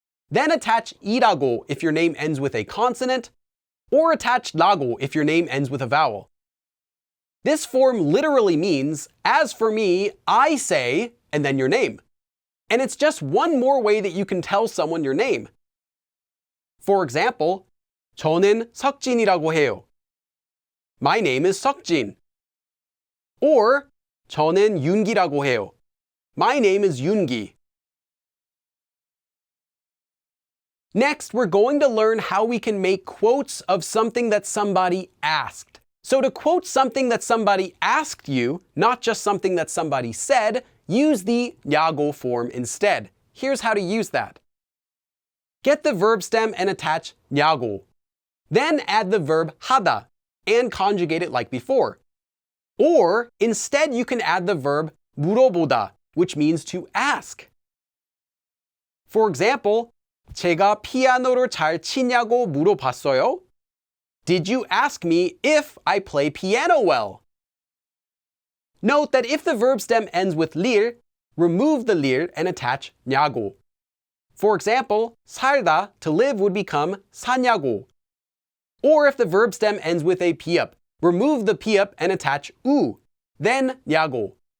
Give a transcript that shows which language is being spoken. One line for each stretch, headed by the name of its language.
English: Then attach 이라고 if your name ends with a consonant, or attach 라고 if your name ends with a vowel. This form literally means, as for me, I say, and then your name. And it's just one more way that you can tell someone your name. For example,
Korean: 저는 석진이라고 해요.
English: My name is 석진. Or
Korean: 저는 윤기라고 해요.
English: My name is 윤기. Next, we're going to learn how we can make quotes of something that somebody asked. So to quote something that somebody asked you, not just something that somebody said, use the 냐고 form instead. Here's how to use that. Get the verb stem and attach 냐고. Then add the verb 하다 and conjugate it like before. Or instead you can add the verb 물어보다, which means to ask. For example,
Korean: 제가 피아노를 잘 치냐고 물어봤어요?
English: Did you ask me if I play piano well? Note that if the verb stem ends with lir, remove the lir and attach 냐고. For example, 살다, to live, would become 사냐고. Or if the verb stem ends with a piup, remove the piup and attach 우, then 냐고.